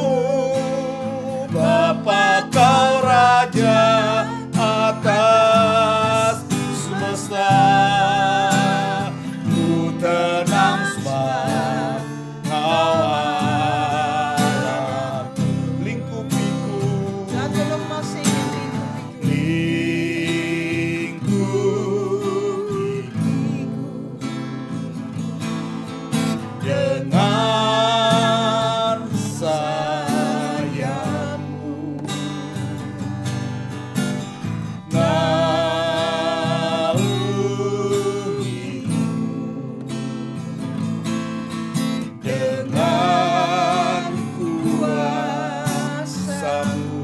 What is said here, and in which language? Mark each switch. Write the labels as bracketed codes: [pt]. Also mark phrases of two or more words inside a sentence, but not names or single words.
[id] Bapa Kau Raja atas semesta, ku tenang sebab Kau Allahku. Lingkupiku, [nl] Laten we nogmaals zingen. [id] lingkupiku dengan sayapmu, naungiku dengan kuasa-Mu.